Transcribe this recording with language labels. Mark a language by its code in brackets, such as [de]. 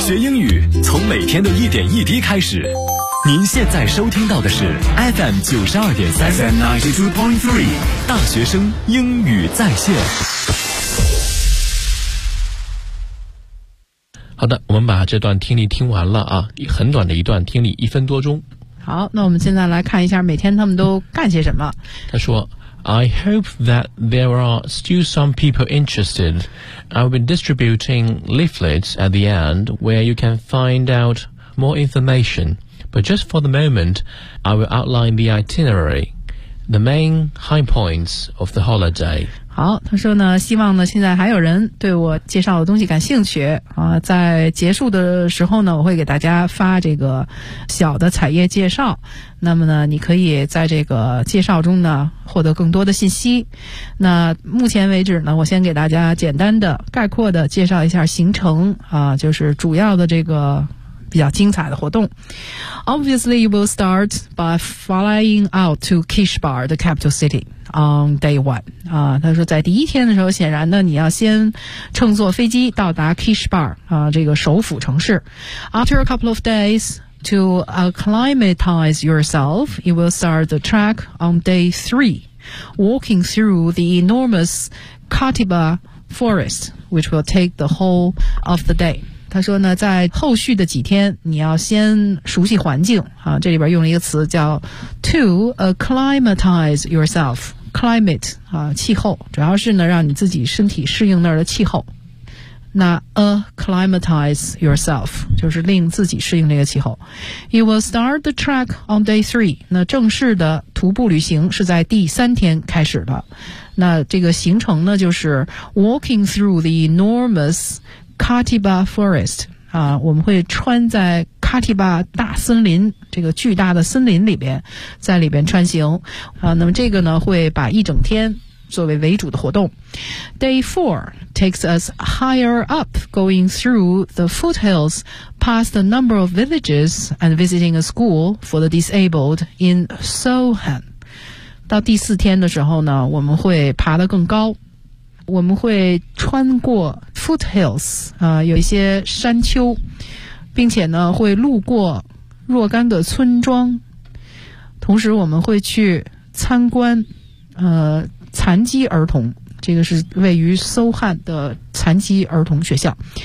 [zh] 学英语从每天的一点一滴开始，您现在收听到的是 FM 92.3 大学生英语在线。好的，我们把这段听力听完了啊，很短的一段听力，1分多钟。好，那我们现在来看一下每天他们都干些什么。他说 [en] I hope that there are still some people interested. I've been distributing leaflets at the end where you can find out more information. But just for the moment, I will outline the itinerary, the main high points of the holiday. [zh] 好，他说呢，希望呢现在还有人对我介绍的东西感兴趣啊，在结束的时候呢，我会给大家发这个小的彩页介绍，那么呢你可以在这个介绍中呢获得更多的信息。那目前为止呢，我先给大家简单的概括的介绍一下行程啊，就是主要的这个比较精彩的活动。 [en] Obviously you will start by flying out to Kishbar, the capital cityOn day one, [zh] 啊，他说在第一天的时候，显然呢，你要先乘坐飞机到达 Kishbar, 啊，这个首府城市。 [en] After a couple of days to acclimatize yourself, you will start the trek on day three, walking through the enormous Katiba forest, which will take the whole of the day. [zh] 他说呢，在后续的几天，你要先熟悉环境啊。这里边用了一个词叫 [en] to acclimatize yourself, [zh] climate 啊，气候，主要是呢让你自己身体适应那儿的气候。那 [en] acclimatize yourself [zh] 就是令自己适应这个气候。 [en] You will start the trek on day three. [zh] 那正式的徒步旅行是在第三天开始的。那这个行程呢，就是 [en] walking through the enormous. [zh] Katiba Forest, 啊，我们会穿在 Katiba 大森林，这个巨大的森林里边，在里边穿行，啊，那么这个呢，会把一整天作为为主的活动。 [en] Day 4 takes us higher up, going through the foothills, past a number of villages, and visiting a school for the disabled in Sohan. [zh] 到第四天的时候呢，我们会爬得更高，我们会穿过foothills, 啊，有一些山丘，并且呢会路过若干个村庄，同时我们会去参观残疾儿童，这个是位于搜汉的残疾儿童学校。